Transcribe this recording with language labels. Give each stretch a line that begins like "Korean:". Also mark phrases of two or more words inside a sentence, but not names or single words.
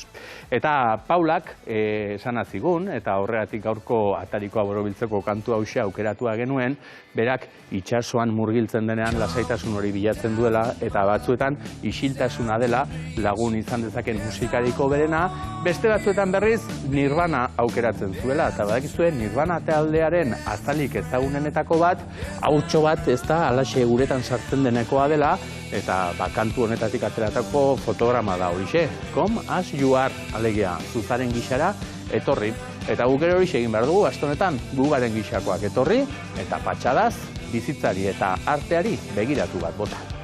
Basque: Eta Paulak esan azigun, eta horregatik gaurko atarikoa borobiltzeko kantu hausia aukeratua genuen, berak itsasoan murgiltzen denean lasaitasun hori bilatzen duela, eta batzuetan isiltasuna dela lagun izan dezaken musikariko berena, beste batzuetan berriz Nirvana aukeratzen zuela, eta badakizue Nirvana taldearen azalik ezagunenetako bat, hautso bat ez da alaxe guretan sartzen denekoa dela, eta kantu honetatik ateratako fotograma da horixe.
English: Come as you are,
Basque: alegia, zuzaren gixara etorri. Eta guk ere horixe egin behar dugu, aste honetan gugaren gixakoak etorri, eta patxadaz, bizitzari eta arteari begiratu bat bota.